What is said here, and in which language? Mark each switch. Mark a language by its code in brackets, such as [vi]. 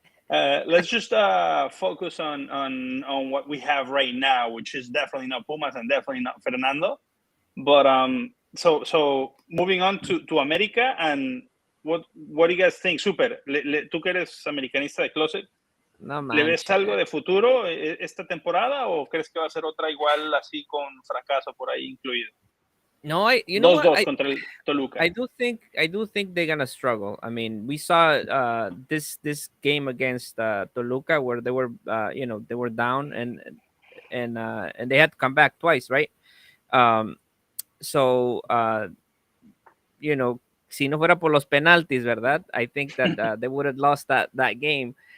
[en] Let's just focus on what we have right now, which is definitely not Pumas and definitely not Fernando. But so moving on to America, and what do you guys think? [es] Super, tú que eres americanista de closet, no ¿le ves algo de futuro esta temporada, o crees que va a ser otra igual así con fracaso por ahí incluido? [en] No, you know what? [es] contra el Toluca. [en] I do think they're gonna struggle. I mean, we saw this game against Toluca where they were they were down and they had to come back twice, right? [es] So si no fuera por los penaltis, ¿verdad? [en] I think that they would have lost that game.